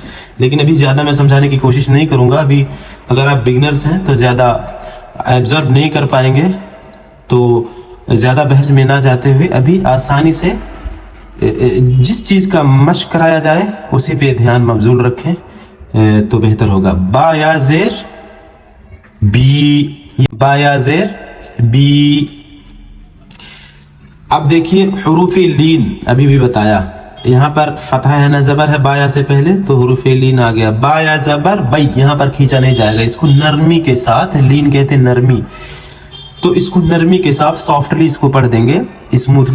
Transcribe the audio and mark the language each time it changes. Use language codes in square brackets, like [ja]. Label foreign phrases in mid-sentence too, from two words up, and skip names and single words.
[ur] لیکن ابھی زیادہ میں سمجھانے کی کوشش نہیں کروں گا, ابھی اگر آپ بگنرز ہیں تو زیادہ ایبزرو نہیں کر پائیں گے, تو زیادہ بحث میں نہ جاتے ہوئے ابھی آسانی سے جس چیز کا مشق کرایا جائے اسی پہ دھیان مبذول رکھیں تو بہتر ہوگا. با یا زیر بی, با یا زیر بی. اب دیکھیے حروف لین ابھی بھی بتایا, یہاں پر فتح ہے نا, زبر ہے با یا سے پہلے تو حروف لین آ گیا. با یا زبر بئی, یہاں پر کھینچا نہیں جائے گا, اس کو نرمی کے ساتھ, لین کہتے ہیں نرمی, تو اس کو نرمی کے ساتھ سافٹلی اس کو پڑھ دیں گے اسموتھلی.